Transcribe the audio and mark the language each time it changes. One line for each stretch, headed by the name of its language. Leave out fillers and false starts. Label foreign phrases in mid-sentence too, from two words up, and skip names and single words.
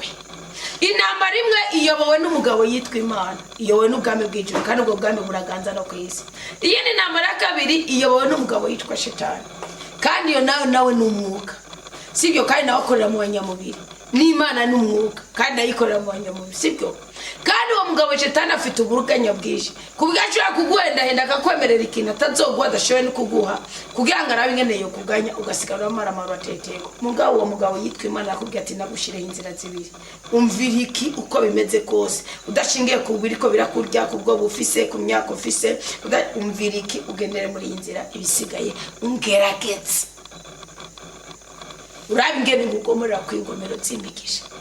Rundi: Intambara imwe iyobowe n'umugabo yitwa Imana, iyobowe n'ubwami bw'ijuru kandi ubwo bwami buraganza no kwisi. Iyindi ntambara ya kabiri iyobowe n'umugabo yitwa Shetani, kandi iyo nawe n'umwuka. Sibyo? Kandi nawe akorera mu banyamubiri. N'Imana n'umwuka kandi ayikorera mu banyamubiri. Sibyo? Kandi uwo mugabo Shetani afite uburuganya bwinshi, kubwacura kuguhendahenda akakwemerera ikintu atazogwa, adashoboye no kuguha, kugira ngo arabe ingene yo kuganya, ugasigara amaramaro atetego. Mugabo uwo mugabo yitwa Imana akubwira ati nagushireho inzira zibiri, umvira iki uko bimeze kose, udashingiye ku biriko birakurya, kubwo bufise, ku myaka ufise, umvira iki ugendere muri iyi nzira, ibisigaye ungerageze urabe ingene ngugomorera kwingomero zimbikisha.